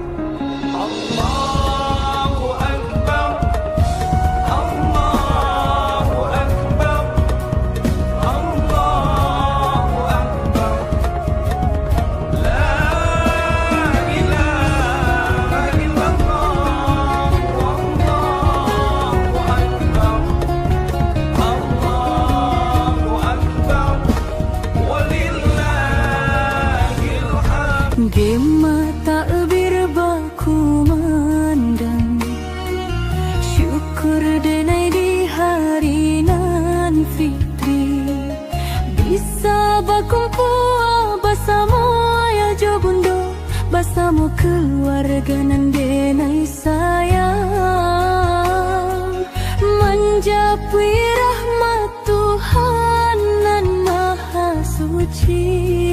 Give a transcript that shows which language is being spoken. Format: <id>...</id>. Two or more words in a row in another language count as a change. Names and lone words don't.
<ar>الله أكبر، الله أكبر، الله أكبر، لا إله إلا الله، والله أكبر، الله أكبر، ولله الحمد.</ar> <min>Di mata berbaku mandang, syukur denai di hari nan fitri, bisa berkumpul bersama ayah jo bundo, bersama keluarga nan denai sayang, menjapui rahmat Tuhan nan maha suci.</min>